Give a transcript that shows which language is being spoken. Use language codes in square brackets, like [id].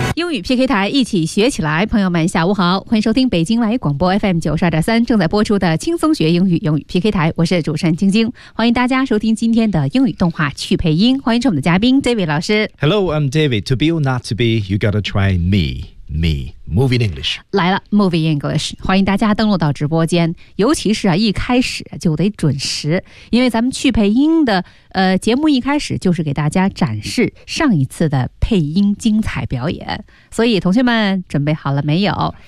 [zh] 英语 PK 台，一起学起来。朋友们下午好，欢迎收听北京外语广播 FM 92.3正在播出的轻松学英语，英语 PK 台，我是主持人晶晶，欢迎大家收听今天的英语动画趣配音，欢迎我们的嘉宾 David 老师。 [en] Hello, I'm David. To be or not to be, you gotta try me, Movie in English. [zh] 来了 Movie English, 欢迎大家登录到直播间，尤其是、一开始就得准时，因为咱们趣配音的、节目一开始就是给大家展示上一次的配音精彩表演，所以同学们准备好了没有？